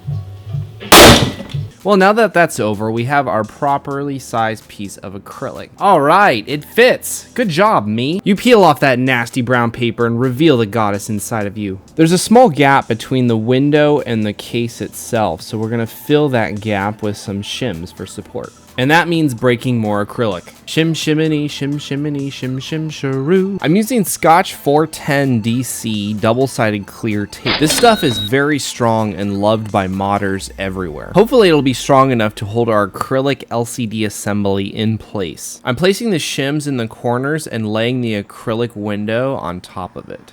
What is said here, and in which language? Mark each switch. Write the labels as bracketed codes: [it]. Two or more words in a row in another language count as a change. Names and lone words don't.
[en] Well, now that that's over, we have our properly sized piece of acrylic. All right, it fits. Good job, me. You peel off that nasty brown paper and reveal the goddess inside of you. There's a small gap between the window and the case itself, so we're gonna fill that gap with some shims for support. And that means breaking more acrylic. Shim shiminy, shim shiminy, shim shim sharoo. I'm using Scotch 410 DC double-sided clear tape. This stuff is very strong and loved by modders everywhere. Hopefully it'll be strong enough to hold our acrylic LCD assembly in place. I'm placing the shims in the corners and laying the acrylic window on top of it.